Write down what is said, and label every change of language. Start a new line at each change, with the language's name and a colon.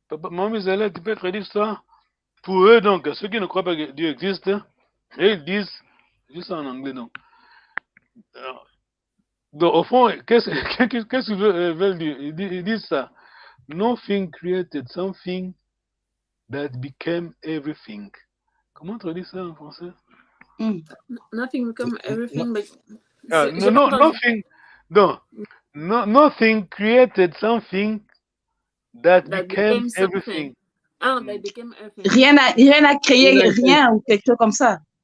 French: Maman Zala, tu peux traduire ça? Pour eux, donc, ceux qui ne croient pas que Dieu existe, et ils disent, juste en anglais, donc. Donc, au fond, qu'est-ce qu'ils veulent dire? Ils disent ça.
English: Nothing created something that became everything.
French: Comment traduire ça en français?
English: Nothing become everything, but... nothing. No, nothing created something that became everything. Ah, that became everything.
French: Rien n'a créé rien ou quelque chose comme ça.